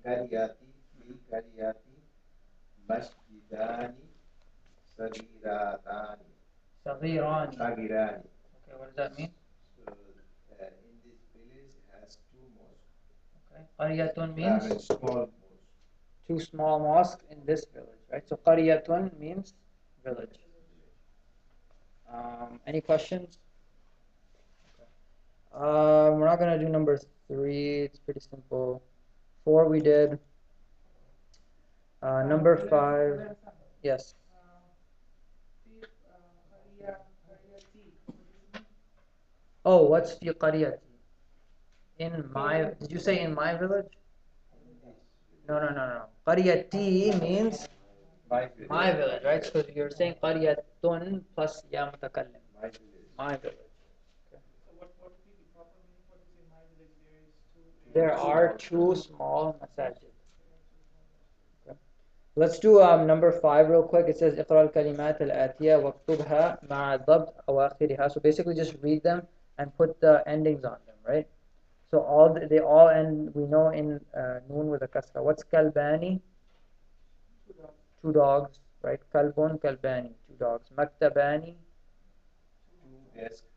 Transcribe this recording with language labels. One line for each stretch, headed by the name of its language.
Arabic: قرياتي في قرياتي مسجدان صغيران صغيران. صغيران.
English: Okay, what does that mean? So in this village has two mosques. Okay. قرية I means mean small mosques. two small mosques in this village, right? So قرية means village. Any questions? We're not gonna do number 3. It's pretty simple. 4 we did. Number 5. Yes.
Arabic: في قريتي.
English: What does it mean? Oh, what's fi qaryati? In my. Did you say in my village? No. Qaryati means my village, right? So you're saying qaryatun plus ya mutakallim. My village. My village. So what would be the proper meaning? What is in my village? There is two. There are two small masajid. There are two small mosques. Okay. Let's do number 5 real quick. It says
Arabic: اقرأ الكلمات الآتية واكتبها مع ضبط أواخرها.
English: So basically just read them and put the endings on them, right? So they all end, we know, in noon with a kasra. What's kalbani? Two dogs, right? Kalbun, kalbani, two dogs. Maktabani, Two desks.